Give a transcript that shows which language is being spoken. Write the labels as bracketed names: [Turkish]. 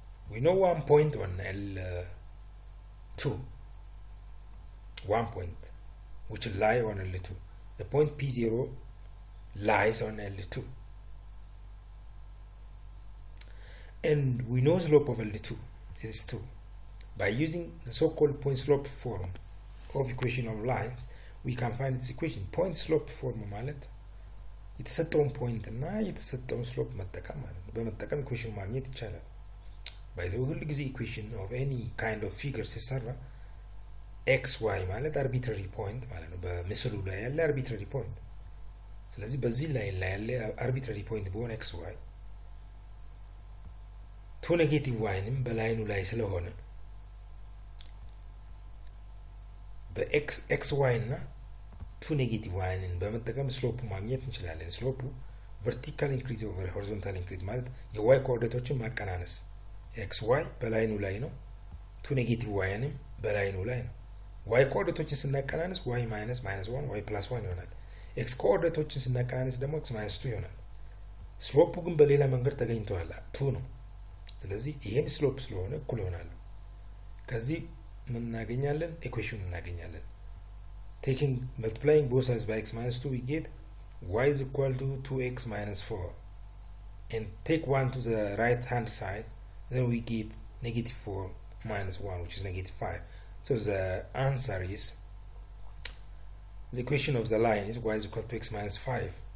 [English] We know one point on L2, one point which lies on L2. The point P0 lies on L2, and we know slope of L2 is 2. By using the so-called point slope form of equation of lines, we can find its equation. [Amharic] Point slope form ማለት የተሰጠውን ፖይንት እና የተሰጠውን ስሎፕ መጠቀም ማለት ነው። በመጠቀም ኢኩዌሽን ማግኘት ይቻላል። ባይዘው ሁሉ ጊዜ ኢኩዌሽን ኦፍ ኤኒ ካይንድ ኦፍ ፊገር ሲሰራ ኤክስ ዋይ ማለት አርቢትራሪ ፖይንት ማለት ነው። በምስሉ ላይ ያለ አርቢትራሪ ፖይንት። ስለዚህ በዚህ ላይ ያለ አርቢትራሪ ፖይንት በሆነ ኤክስ ዋይ ቱ ኔጌቲቭ ዋይንም በላይኑ ላይ ስለሆነ በኤክስ ኤክስ ዋይ እና ቱ ኔጌቲቭ ዋይንን በመጠቀም ስሎፕ ማግኘት እንችላለን። ስሎፑ ቨርቲካል ኢንክሪዝ ኦቨር ሆሪዞንታል ኢንክሪዝ ማለት የዋይ ኮኦርዲኔቶችን ማቀናነስ። ኤክስ ዋይ በላይኑ ላይ ነው፣ ቱ ኔጌቲቭ ዋይንም በላይኑ ላይ ነው። ዋይ ኮኦርዲኔቶችን ስናቀናነስ ዋይ ማይነስ -1 ዋይ ፕላስ 1 ይሆናል። ኤክስ ኮኦርዲኔቶችን ስናቀናነስ ደግሞ ኤክስ ማይነስ 2 ይሆናል። ስሎፑ ግን በሌላ መንገድ ተገኝቷል፣ 2 ነው። ስለዚህ ይሄም ስሎፕ ስለሆነ እኩል ይሆናል። ከዚህ ምን እናገኛለን? ኢኩዌሽን እናገኛለን። [English] Taking multiplying both sides by x minus 2, we get y is equal to 2x minus 4. And take 1 to the right hand side, then we get -4 minus 1, which is -5. So the answer is, the equation of the line is y is equal to x minus 5.